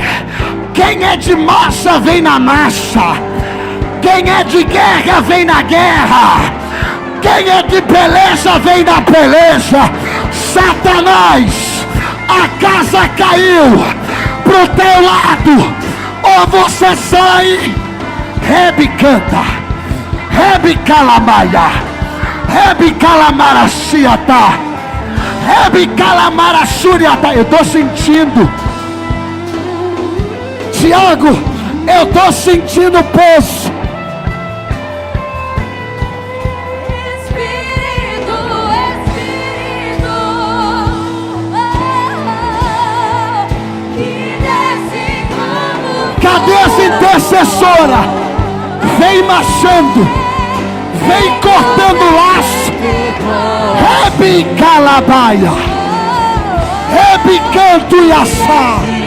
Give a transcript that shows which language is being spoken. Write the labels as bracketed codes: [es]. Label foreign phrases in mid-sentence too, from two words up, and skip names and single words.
[pt] Quem é de massa vem na massa. Quem é de guerra vem na guerra. Quem é de beleza vem na beleza. Satanás, a casa caiu pro teu lado, ou você sai. Rebe canta, Rebe calamaia, Rebe calamaraciata, Rebe calamarachuriata. Eu estou sentindo, Tiago, eu estou sentindo peso. Cadê essa intercessora? Vem marchando, vem cortando laço. Rebe calabaia, Rebe canto e assá.